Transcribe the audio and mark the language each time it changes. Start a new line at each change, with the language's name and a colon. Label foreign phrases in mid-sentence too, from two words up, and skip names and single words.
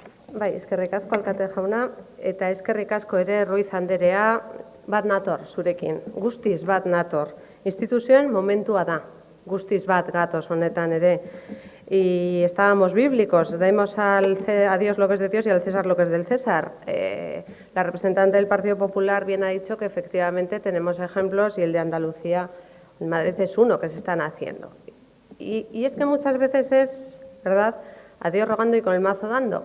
Basque: Bai, eskerrik asko alkate jauna, eta eskerrik asko ere Ruiz Anderea, bat nator zurekin, guztiz bat nator. Instituzioen momentua da, guztiz bat gatoz honetan ere.
Spanish: Y estábamos bíblicos, demos a Dios lo que es de Dios y al César lo que es del César. La representante del Partido Popular bien ha dicho que efectivamente tenemos ejemplos y el de Andalucía, en Madrid es uno que se están haciendo. Y es que muchas veces es, ¿verdad?, a Dios rogando y con el mazo dando.